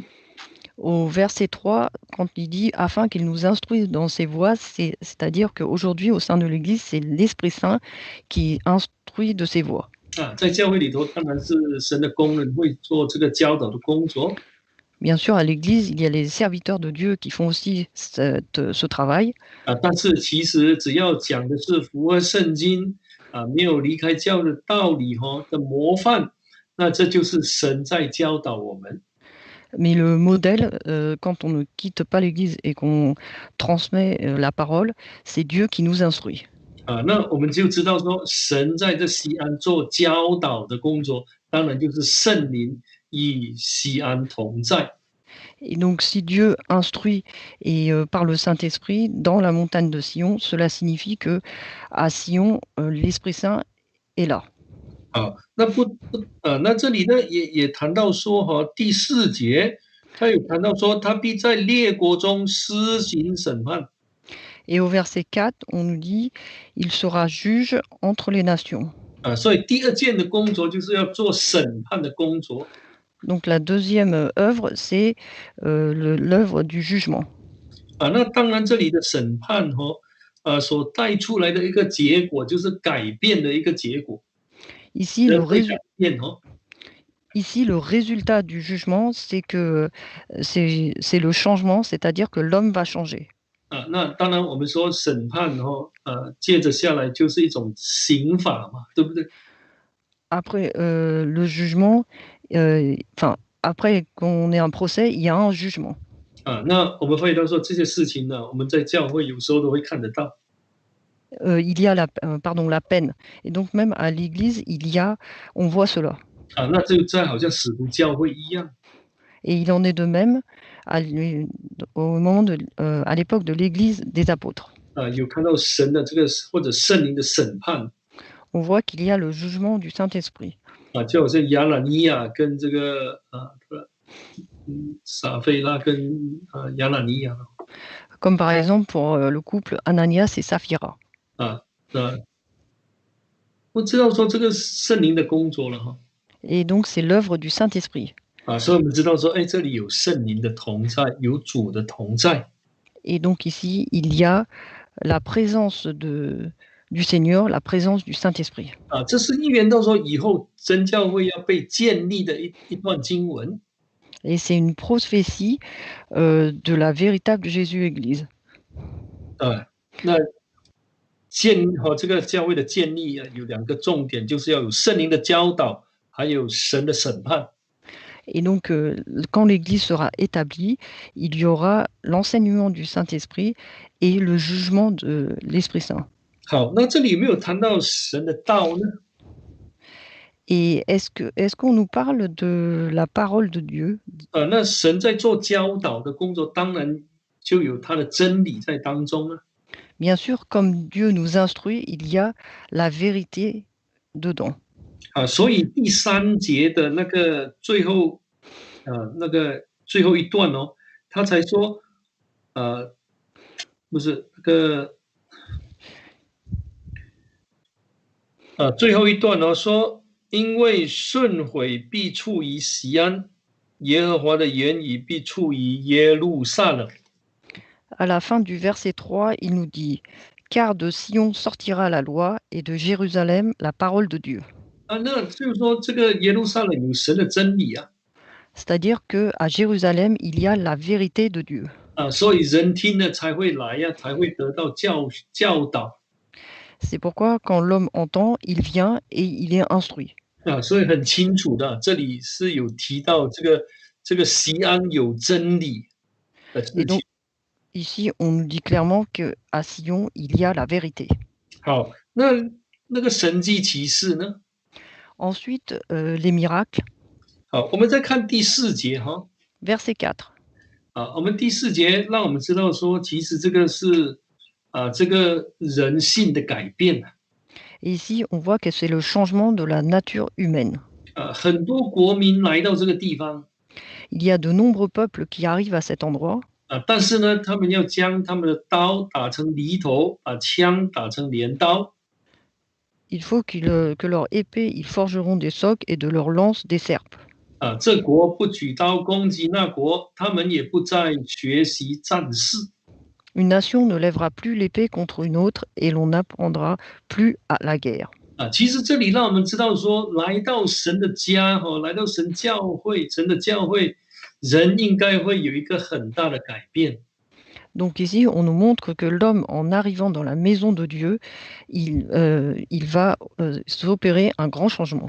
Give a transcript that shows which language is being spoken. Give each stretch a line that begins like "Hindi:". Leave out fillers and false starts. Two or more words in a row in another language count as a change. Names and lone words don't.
French: Au verset 3, quand il dit afin qu'il nous instruise dans ses voies, c'est-à-dire qu'aujourd'hui, au sein de l'Église, c'est l'Esprit Saint qui instruit de ses voies.
Chinese: 啊，在教会里头，当然是神的工人会做这个教导的工作
French: Bien sûr, à l'Église, il y a les serviteurs de Dieu qui font aussi ce travail,
Chinese: 啊，但是其实只要讲的是符合圣经啊，没有离开教的道理的模范，那这就是神在教导我们
French: mais le modèle, quand on ne quitte pas l'Église et qu'on transmet la parole, c'est Dieu qui nous instruit.
Chinese: 啊。那我们就知道说，神在这西安做教导的工作，当然就是圣灵与西安同在
French: Et donc, si Dieu instruit et par le Saint-Esprit dans la montagne de Sion, cela signifie que à Sion, l'Esprit Saint est là.
Chinese: 啊。那这里呢也谈到说第4节，他有谈到说，他必在列国中施行审判。
French: Et au verset 4, on nous dit, il sera juge entre les nations.
Chinese: 啊，所以第2件的工作就是要做审判的工作
French: Donc la deuxième œuvre, c'est l'œuvre du jugement.
Chinese: 啊。那当然，这里的审判所带出来的一个结果，就是改变的一个结果，
French: Ici,
Chinese: 人会改变
French: Ici, le résultat du jugement, c'est que c'est le changement, c'est-à-dire que l'homme va changer.
Chinese: 啊。那当然，我们说审判接着下来就是一种刑法嘛，对不对？
French: Après le jugement, enfin, après qu'on ait un procès, il y a un jugement.
Chinese: 啊，那我们发现到说这些事情呢，我们在教会有时候都会看得到
French: Il y a la peine. Et donc même à l'église, on voit cela.
Chinese: 啊。那就在好像使徒教会一样
French: Et il en est de même au moment à l'époque de l'église des apôtres.
Chinese: 啊，有看到神的这个或者圣灵的审判
French: On voit qu'il y a le jugement du Saint-Esprit.
Chinese: 啊，就好像亚拿尼亚跟这个撒菲拉跟亚拿尼亚
French: Comme par exemple pour le couple Ananias et Saphira.
Chinese: 啊，我知道说这个圣灵的工作了
French: Et donc c'est l'œuvre du Saint-Esprit.
Chinese: 啊，所以我们知道说，哎，这里有圣灵的同在，有主的同在
French: Et donc ici, il y a la présence du Seigneur, la présence du Saint-Esprit.
Chinese: 啊，这是预言到说以后真教会要被建立的一段经文
French: Et c'est une prophétie de la véritable Jésus-Église.
Chinese: 啊。那这个教会的建立有2个重点，就是要有圣灵的教导，还有神的审判。
French: Et donc, quand l'Église sera établie, il y aura l'enseignement du Saint-Esprit et le jugement de l'Esprit Saint.
Chinese: 好，那这里有没有谈到神的道呢？
French: Et est-ce qu'on nous parle de la parole de Dieu?
Chinese: 那神在做教导的工作，当然就有他的真理在当中啊。
French: Bien sûr, comme Dieu nous instruit, il y a la vérité dedans.
Chinese: 啊，所以第3节的那个最后，那个最后一段他才说，不是那个，最后一段说， 因为顺悔必处于西安，耶和华的言语必处于耶路撒冷。
French: À la fin du verset 3, il nous dit Car de Sion sortira la loi et de Jérusalem la parole de Dieu.
Chinese: 那就是说，这个耶路撒冷有神的真理啊，
French: C'est-à-dire qu'à Jérusalem, il y a la vérité de Dieu.
Chinese: 所以人听了才会来呀、才会得到教导
French: C'est pourquoi quand l'homme entend, il vient et il est instruit.
Chinese: 所以很清楚的，这里是有提到这个西安有真理的事
French: Et
Chinese: 情。
French: donc, ici, on nous dit clairement qu'à Sion, il y a la vérité.
Chinese: 好，那个神迹奇事呢？
French: Ensuite, les miracles,
Chinese: 好，我们再看第4节哈。
French: verset 4.
Chinese: 我们第4节让我们知道说，其实这个是这个人性的改变
French: Et ici, on voit que c'est le changement de la nature humaine.
Chinese: 很多国民来到这个地方
French: Il y a de nombreux peuples qui arrivent à cet endroit,
Chinese: 但是呢，他们要将他们的刀打成犁头，把枪打成镰刀
French: il faut que leur épée, ils forgeront des socs et de leurs lances des serpes.
Chinese: 这国不举刀攻击那国，他们也不再学习战事
French: Une nation ne lèvera plus l'épée contre une autre et l'on n'apprendra plus à la guerre.
Chinese: 其实这里让我们知道说，来到神的家来到神教会，神的教会，人应该会有一个很大的改变
French: Donc ici, on nous montre que l'homme, en arrivant dans la maison de Dieu, il va s'opérer un grand changement,